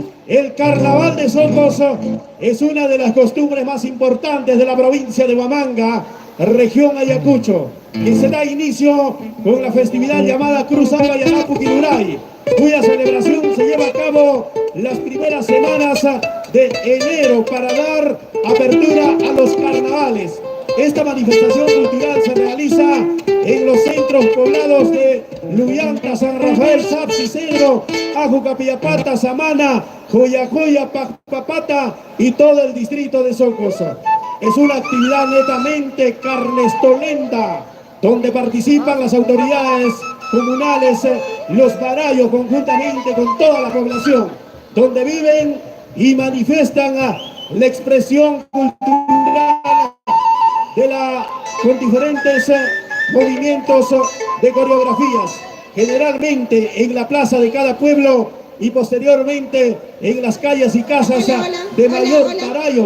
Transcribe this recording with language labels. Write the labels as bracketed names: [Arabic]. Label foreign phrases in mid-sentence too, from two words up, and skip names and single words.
[Spanish] El carnaval de Socos es una de las costumbres más importantes de la provincia de Huamanga, región Ayacucho, que se da inicio con la festividad llamada Cruz Alba Yanapu Quiruray, cuya celebración se lleva a cabo las primeras semanas de enero para dar apertura a los carnavales. Esta manifestación cultural se realiza en los centros poblados de Luyanta, San Rafael, Sapsi, Cedro, Ajucapillapata, Samana, Joyajoya, Papata y todo el distrito de Socos. Es una actividad netamente carnestolenta, donde participan las autoridades comunales, los barayos conjuntamente con toda la población, donde viven y manifiestan la expresión cultural con diferentes movimientos de coreografías, generalmente en la plaza de cada pueblo y posteriormente en las calles y casas de mayor barayo.